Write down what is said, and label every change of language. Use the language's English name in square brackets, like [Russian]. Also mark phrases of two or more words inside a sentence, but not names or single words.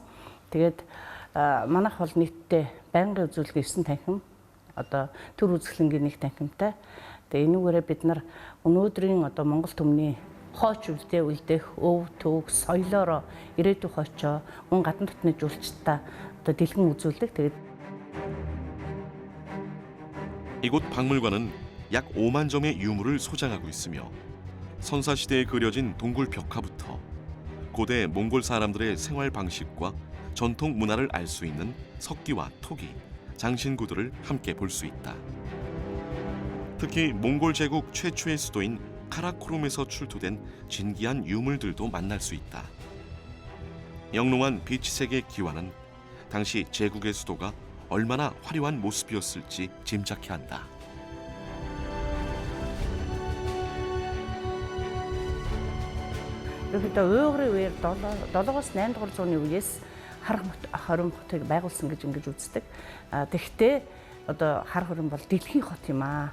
[Mongolian] Тэгээд манайх бол нийтдээ байнгын үзүүлэлт 9 танхим одоо төр үзэсгэлэнгийн 1 танхимтай. Тэгээ энүүгээрээ бид нар өнөөдрийн одоо Монгол түмний хооч үлдээх өв төв соёлоороо ирээдүйн хоочоо мөн гадна дотны жуулчдаа одоо дэлгэн үзүүлдэг. Тэгээд [Korean] 이곳 박물관은 약 5만 점의 유물을 소장하고 있으며 선사시대에 그려진 동굴 벽화부터 고대 몽골 사람들의 생활 방식과 전통 문화를 알 수 있는 석기와 토기, 장신구들을 함께 볼 수 있다. 특히 몽골 제국 최초의 수도인 카라코룸에서 출토된 진기한 유물들도 만날 수 있다. 영롱한 비치색의 기와는 당시 제국의 수도가 얼마나 화려한 모습이었을지 짐작케 한다. [Mongolian] Ерөнхийдөө уйгурын үеэр 7-8 дугаар зууны үеэс хорин хотыг байгуулсан гэж ингэж үздэг. Тэгэхдээ одоо хар хорин бол дэлхийн хот юм аа.